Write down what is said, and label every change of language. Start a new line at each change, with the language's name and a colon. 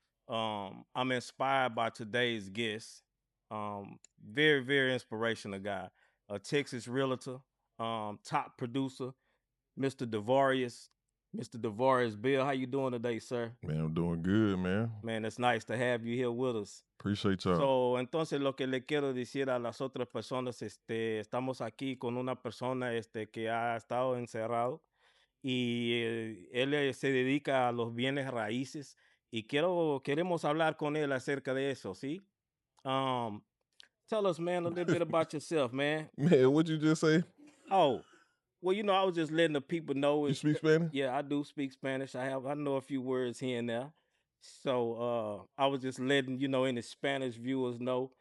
English: I'm inspired by today's guest. Very, very inspirational guy, a Texas realtor, top producer, Mr. Davarus. Mr. Davarus Bill, how you doing today, sir? Man, I'm doing good, man. Man, it's nice to have you here with us. Appreciate y'all.
Spanish: So, entonces lo que le quiero decir a las otras personas, estamos aquí con una persona, que ha estado encerrado y él se dedica a los bienes raíces y queremos hablar con él acerca de eso, ¿sí?
English: Um, Tell us, man, a little bit about yourself, man. Man, what'd you just say? Oh, well, I was just letting the people know. You speak Spanish? Yeah, I do speak Spanish. I know a few words here and there. So I was just letting any Spanish viewers know,